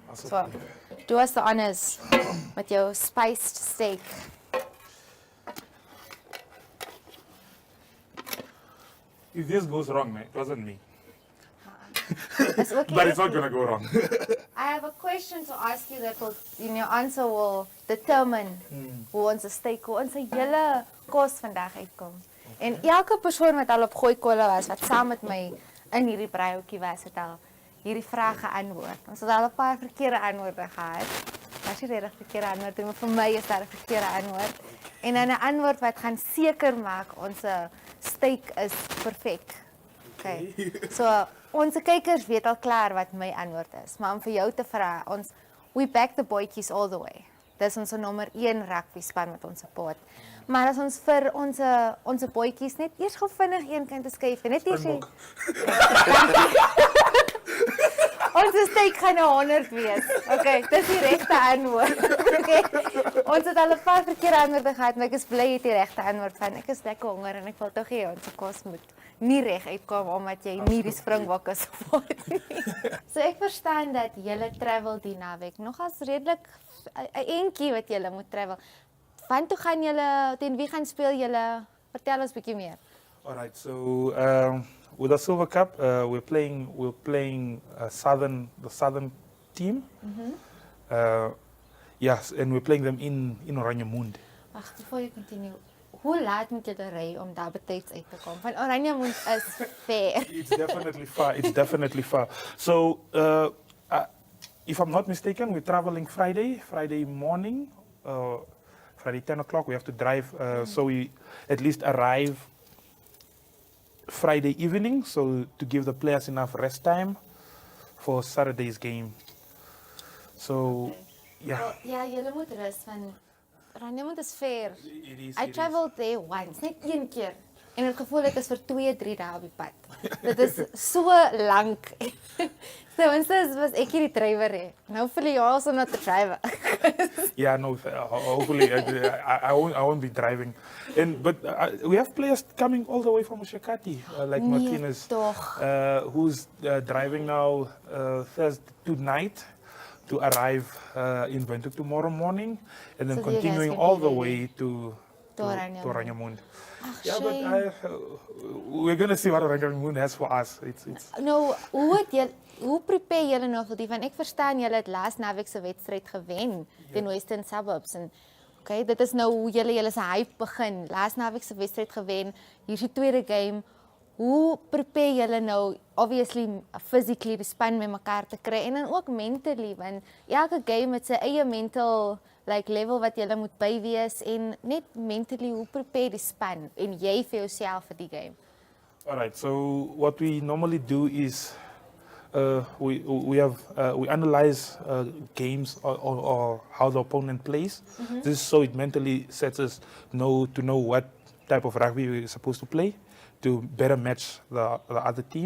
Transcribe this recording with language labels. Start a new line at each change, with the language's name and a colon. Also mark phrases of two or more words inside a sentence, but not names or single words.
English: So, do us the honors
Afrikaans: met jou
English: spiced steak. If this goes wrong, man, it wasn't me. It's okay. But it's not gonna go wrong. I have a question to ask you that will, your answer will determine
Afrikaans: hoe ons steak, hoe ons hele kos vandag uitkom. En elke persoon wat al op Gooi Kole was, wat saam met my in hierdie breihoekie was, het al hierdie vraag geantwoord. Ons het al 'n paar verkeerde antwoorde gehad. Was nie regtig verkeerde antwoorde, maar vir my is daar 'n verkeerde antwoord. En dan 'n antwoord wat gaan seker maak ons steak is perfek. Okay. So, ons kykers weet al klaar wat my antwoord is, maar om vir jou te vra,
English: we back the boytjies all the way.
Afrikaans: Dis ons nommer 1 rugby span met ons support. Maar as ons vir ons boytjies net eers gou vinnig een kant te skuif en net eers ons steek gaan 100 wees. Okay, dis die regte antwoord. Okay. Ons het al 'n paar verkeerde antwoorde gehad, maar ek is bly jy het die regte antwoord van. Ek is lekker honger en ek wil tog hê ons kos moet nie reg uitkom omdat jy nie die springbokke support nie. So ek verstaan dat julle travel die naweek. Nogals redelik 'n entjie wat julle moet travel. Van toe gaan julle, teen wie gaan speel julle? Vertel ons 'n bietjie meer.
English: Alright, so with the Silver Cup, we're playing the southern team. Yes, and we're playing them in Oranjemund. Wag, before you continue.
Afrikaans: Hoe laat moet julle ry om daar betyds uit te kom? Van Oranjemund is ver.
English: It's definitely far. It's definitely far. So, if I'm not mistaken, we're traveling Friday morning. Friday 10 o'clock, we have to drive, so we at least arrive Friday evening, so to give the players enough rest time for Saturday's game. So, yeah.
Afrikaans: Ja, julle moet rus van Oranjemund is ver.
English: I traveled there once,
Afrikaans: net een keer. En het gevoel ek is vir 2-3 dae op die pad. Dit is so lank. So instance was ek hier die drywer hè. Nou vir jou
English: also not the driver. Yeah, no, hopefully I won't be driving. But we have players coming all the way from Ushakati, like Martinez, who's driving now Thursday tonight to arrive in Windhoek tomorrow morning, and then so continuing all the way to Oranjemund. Yeah, but we're going to see what Oranjemund has for us.
Afrikaans: Nou, hoe prepare julle nou vir die? Want ek verstaan julle het laas naweek se wedstryd gewen teen Western Suburbs en okay, dit is nou hoe julle se hype begin. Laas naweek se wedstryd gewen, hier is die tweede game. Hoe prepare julle nou
English: obviously physically
Afrikaans: die span met mekaar te kry en dan ook mentally, want elke game het sy eie
English: mental level
Afrikaans: wat julle moet by wees en net mentally hoe prepare die span en jy vir jouself vir die game.
English: Alright, so what we normally do is we analyze games or how the opponent plays. This is so it mentally sets us to know what type of rugby we're supposed to play to better match the other team.